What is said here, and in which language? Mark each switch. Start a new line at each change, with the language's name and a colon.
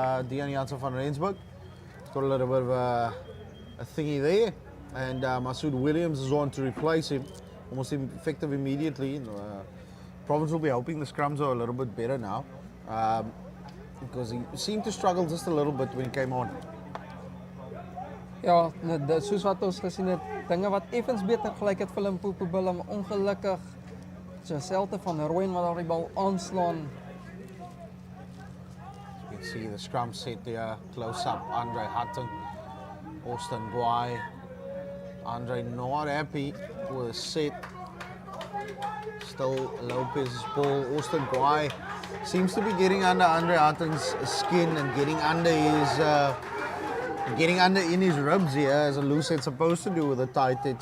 English: Dean Janssen van Rensburg. It's got a little bit of a thingy there. And Masood Williams is on to replace him. Almost effective immediately. Province will be hoping the scrums are a little bit better now. Because he seemed to struggle just a little bit when he came on.
Afrikaans: Ja, soos wat ons gesien het, dinge wat effens beter gelyk het vir Limpopo Bulle, maar ongelukkig Giselte van Rooyen wat daar die bal aanslaan.
English: You can see the scrum set there, close up, Andre Hutton, Austin Guai. Andre not happy with the set. Still Lopez's ball. Austin Guai seems to be getting under Andre Hutton's skin and getting under in his ribs here, as a loose head's supposed to do with a tight head.